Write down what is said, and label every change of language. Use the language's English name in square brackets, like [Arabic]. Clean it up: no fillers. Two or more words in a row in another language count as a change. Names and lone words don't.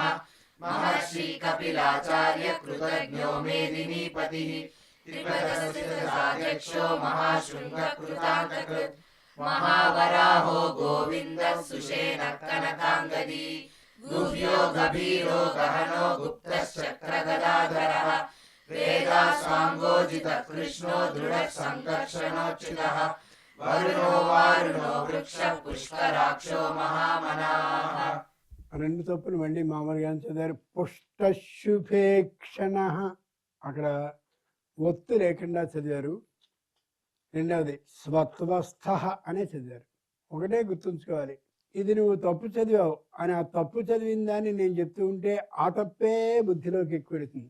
[Sanskrit] महर्षि कपिलाचार्य कृतज्ञो मेदिनीपतिः त्रिपदस्थिताध्यक्षो महाशृङ्गकृतान्तकृत् महावराहो गोविन्दः सुषेणः कनकाङ्गदी गुह्यो गभीरो गहनो गुप्तश्चक्रगदाधरः वेदास्वाङ्गोजितः कृष्णो दृढः सङ्कर्षणोच्युतः वरुणो वारुणो वृक्षः पुष्कराक्षो महामनाः. [Telugu] రెండు తప్పులు మళ్ళీ మామూలుగా చదివారు. పుష్టశుభేక్షణ అక్కడ ఒత్తు లేకుండా చదివారు. రెండవది స్వత్వస్థ అనే చదివారు. ఒకటే గుర్తుంచుకోవాలి, ఇది నువ్వు తప్పు చదివావు అని ఆ తప్పు చదివిన దాన్ని నేను చెప్తూ ఉంటే ఆ తప్పే బుద్ధిలోకి ఎక్కువెడుతుంది.